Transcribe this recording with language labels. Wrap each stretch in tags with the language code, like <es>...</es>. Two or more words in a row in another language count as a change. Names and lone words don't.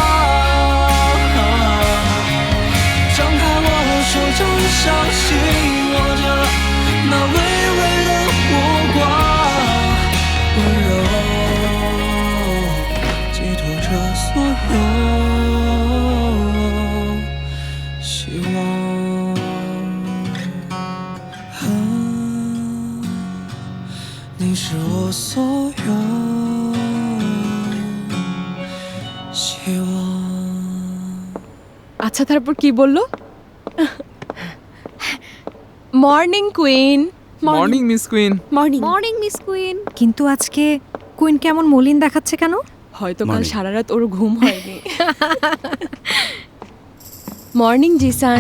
<zh>张开我手掌，小心握着那微微的火光，温柔寄托着所有希望。你是我所有希望。</zh> <bn>আচ্ছা, তারপর কি বললো? মর্নিং কুইন।</bn> <en>Morning Miss Queen.</en> <bn>মর্নিং।</bn> <en>Morning Miss Queen.</en> <bn>কিন্তু আজকে কুইন কেমন মলিন দেখাচ্ছে কেন? হয়তো কাল Morning. সারা রাত ওর ঘুম হয়নি। মর্নিং জিসান।</bn>